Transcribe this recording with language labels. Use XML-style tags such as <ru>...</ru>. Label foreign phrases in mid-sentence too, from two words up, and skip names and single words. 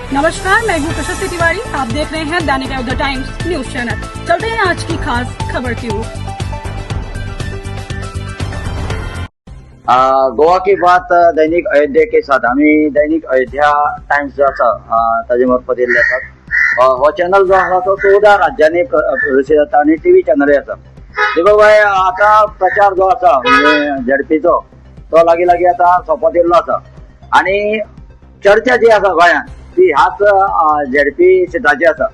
<hi>नमस्कार, मैं हूँ प्रशस्ति तिवारी। आप देख रहे हैं दैनिक अयोध्या टाइम्स न्यूज चैनल। चलते हैं आज की खास खबर की ओर। गोवा की बात दैनिक अयोध्या के साथ</hi> <kok>आम्ही दैनिक अयोध्या टाइम्स जो आसा ताजे मार्फत येल्ले आसात। हो चॅनल जो आसा तो 14 राज्यांनी प्रदर्शित जाता आणि टीव्ही चॅनलय आसा। दिपकभाई, आता प्रचार जो आसा म्हणजे झडपीचो तो लागी लागी आता सोंपत येल्लो आसा आणि चर्चा जी आसा गोंयांत ती ह्याच झडपी क्षेत्राची आसा।</kok>